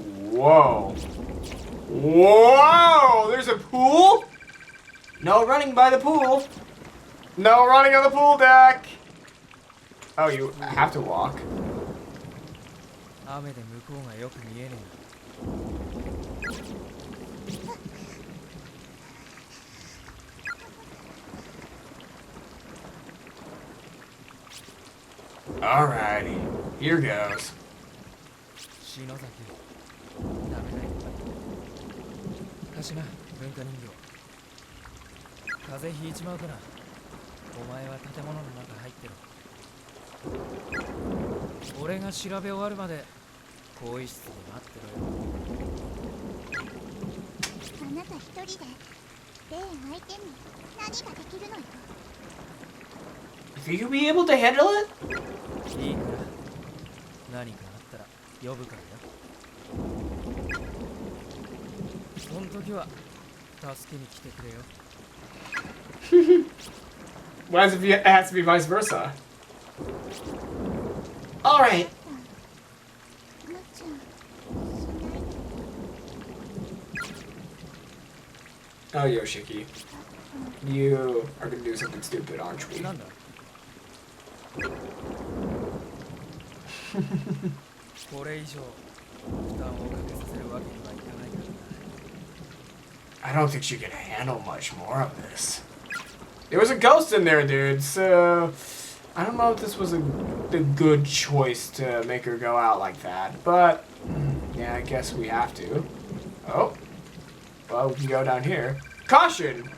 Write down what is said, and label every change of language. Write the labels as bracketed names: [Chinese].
[English] Whoa. Whoa! There's a pool? No running by the pool. No running on the pool deck. Oh, you have to walk. [Japanese] 雨で向こうがよく見えね [English] Alrighty. Here goes. [Japanese] え篠崎ダメだよ貸しな文化人形風邪ひいちまうからお前は建物の中入ってろ俺が調べ終わるまで更衣室で待ってろよあなた一人で、レイ相手に何ができるのよ。 [English] Think you'll be able to handle it? [Japanese] いいから何かあったら呼ぶからよその時は助けに来てくれよ [English] Why does it has to be vice versa? Alright. [Japanese] むちゃしないで。 [English] Oh, Yoshiki. You are gonna do something stupid, aren't we? [Japanese] なんだこれ以上負担をかけさせるわけにはいかないから [English] I don't think she can handle much more of this. There was a ghost in there, dude, so I don't know if this was a good choice to make her go out like that, but yeah, I guess we have to. Oh, well, we can go down here. Caution!